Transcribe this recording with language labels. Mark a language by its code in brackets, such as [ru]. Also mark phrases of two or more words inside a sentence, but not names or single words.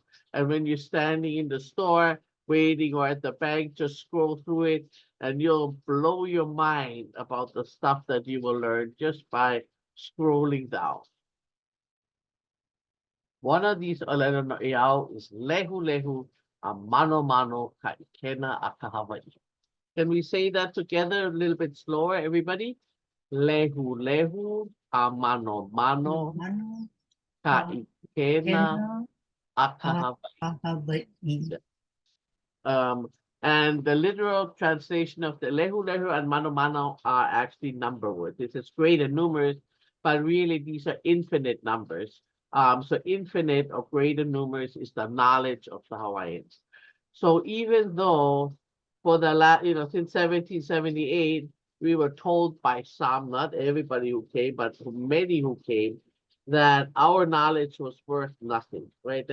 [en] And when you're standing in the store, waiting or at the bank, just scroll through it and you'll blow your mind about the stuff that you will learn just by scrolling down. One of these [haw] olelo no eau [en] is [haw] lehu lehu a mano mano ka ikena a ka Hawaii. [en] Can we say that together a little bit slower, everybody? [haw] Lehu lehu a mano mano Mano ka ikena a ka Hawaii. Hawaii. [en] And the literal translation of the [haw] lehu lehu [en] and [haw] mano mano [en] are actually number words. It says great and numerous, but really these are infinite numbers. So infinite or greater numerous is the knowledge of the Hawaiians. So even though for the since 1778, we were told by some, not everybody who came, but many who came, that our knowledge was worth nothing, right?